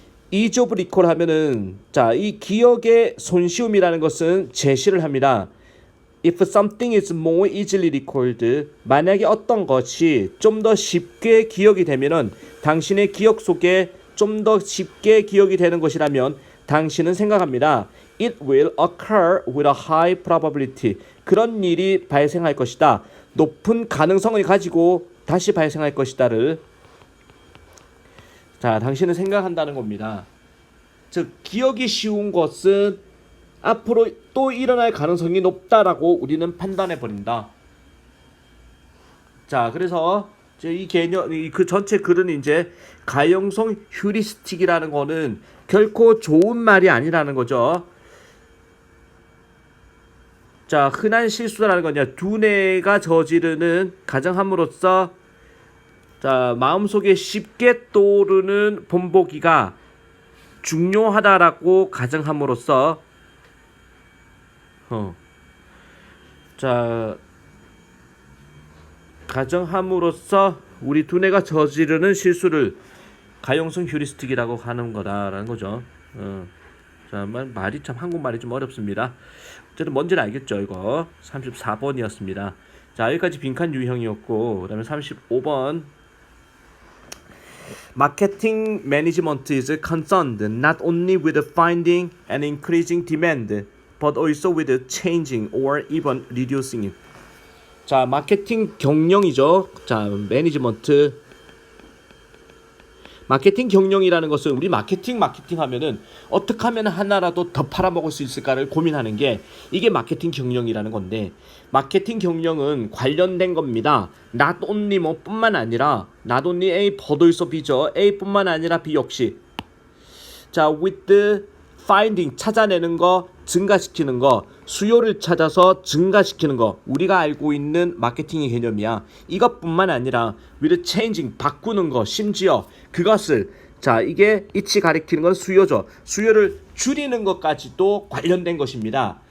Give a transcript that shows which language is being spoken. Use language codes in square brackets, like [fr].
[en] ease of recall [ko] 하면은, 자, 이 기억의 손쉬움이라는 것은 제시를 합니다. [en] If something is more easily recalled, [ko] 만약에 어떤 것이 좀 더 쉽게 기억이 되면은, 당신의 기억 속에 좀 더 쉽게 기억이 되는 것이라면 당신은 생각합니다. [en] It will occur with a high probability. [ko] 그런 일이 발생할 것이다. 높은 가능성을 가지고 다시 발생할 것이다를, 자, 당신은 생각한다는 겁니다. 즉, 기억이 쉬운 것은 앞으로 또 일어날 가능성이 높다라고 우리는 판단해 버린다. 자, 그래서 이 개념, 그 전체 글은 이제 가용성 휴리스틱이라는 거는 결코 좋은 말이 아니라는 거죠. 자, 흔한 실수라는 거냐, 두뇌가 저지르는 가정함으로써, 자, 마음속에 쉽게 떠오르는 본보기가 중요하다라고 가정함으로써, 자, 가정함으로써 우리 두뇌가 저지르는 실수를 가용성 휴리스틱이라고 하는 거다라는 거죠. 자, 말이 참 한국말이 좀 어렵습니다. 어쨌든 뭔지는 알겠죠. 이거 34번이었습니다. 자, 여기까지 빈칸 유형이었고, 그 다음에 35번, [en] Marketing management is concerned not only with finding and increasing demand, but also with changing or even reducing it. [ko] 자, 마케팅 경영이죠. 자, 매니지먼트. 마케팅 경영이라는 것은, 우리 마케팅 하면은 어떻게 하면 하나라도 더 팔아먹을 수 있을까를 고민하는 게, 이게 마케팅 경영이라는 건데, 마케팅 경영은 관련된 겁니다. not only 뭐 뿐만 아니라, [en] not only A, but also B [ko] 죠. A 뿐만 아니라 B 역시. 자, with finding 찾아내는 거, 증가시키는 거, 수요를 찾아서 증가시키는 거. 우리가 알고 있는 마케팅의 개념이야. 이것뿐만 아니라 [en] with changing [ko] 바꾸는 거, 심지어 그것을 자, 이게 이치 가리키는 건 수요죠. 수요를 줄이는 것까지도 관련된 것입니다.